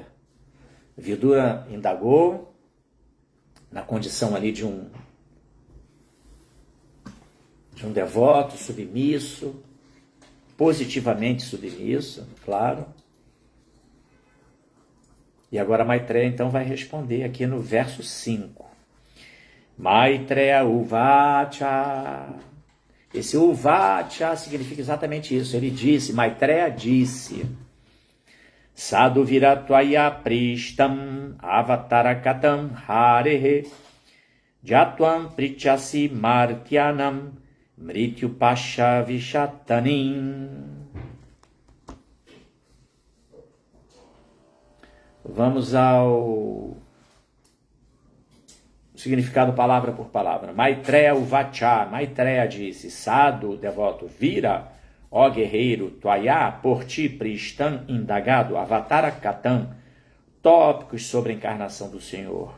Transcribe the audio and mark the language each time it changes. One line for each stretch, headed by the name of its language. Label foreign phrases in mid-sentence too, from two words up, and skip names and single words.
Portuguese: Vidura indagou, na condição ali de um devoto submisso, positivamente submisso, claro. E agora Maitreya então vai responder aqui no verso 5.
Sanskrit: Maitreya Uvacha.
Portuguese: Esse Uvacha significa exatamente isso. Ele disse, Maitreya disse,
Sanskrit: Sadhu Viratvaya Prishtam Avatarakatam Harehe Jatvam Prichasi Martyanam Mrityu Pasha Vishatanim.
Portuguese: Vamos ao significado palavra por palavra.
Sanskrit: Maitreya Uvacha,
Portuguese: Maitreya disse, Sadhu, devoto, vira, ó guerreiro, Tvaya, por ti,
Sanskrit: Prishtam, indagado, Avatara Katam,
Portuguese: tópicos sobre a encarnação do Senhor.